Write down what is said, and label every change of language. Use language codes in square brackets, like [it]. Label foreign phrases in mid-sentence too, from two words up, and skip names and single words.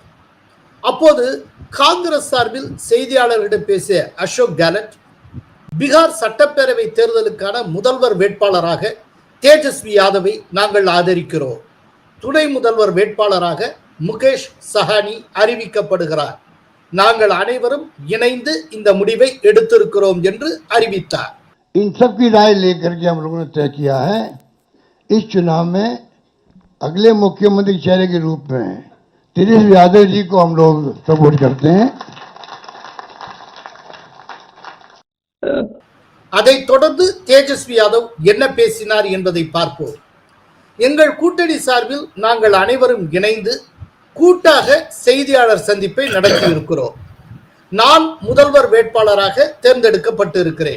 [ta] அப்போது காங்கிரஸ் சார்பில் செய்தியாளர்களிடம் பேசிய அசோக் கெலட், பீகார் சட்டப்பேரவை தேர்தலுக்கான முதல்வர் வேட்பாளராக தேஜஸ்வி யாதவை நாங்கள் ஆதரிக்கிறோம். துணை முதல்வர் வேட்பாளராக முகேஷ் சஹானி அறிவிக்கப்படுகிறார். நாங்கள் அனைவரும் இணைந்து இந்த முடிவை எடுத்திருக்கிறோம் என்று அறிவித்தார். [hi] इन सब की राय लेकर के हम लोगों ने तय किया है, इस चुनाव में अगले मुख्यमंत्री चेहरे के रूप में तेजस्वी यादव जी को हम लोग सपोर्ट करते हैं. [ta] அதைத் தொடர்ந்து தேஜஸ்வி யாதவ் என்ன பேசினார் என்பதை பார்ப்போம். எங்கள் கூட்டணி சார்பில் நாங்கள் அனைவரும் இணைந்து கூட்டாக செய்தியாளர் சந்திப்பை நடத்தி இருக்கிறோம். நான் முதல்வர் வேட்பாளராக தேர்ந்தெடுக்கப்பட்டு இருக்கிறேன்.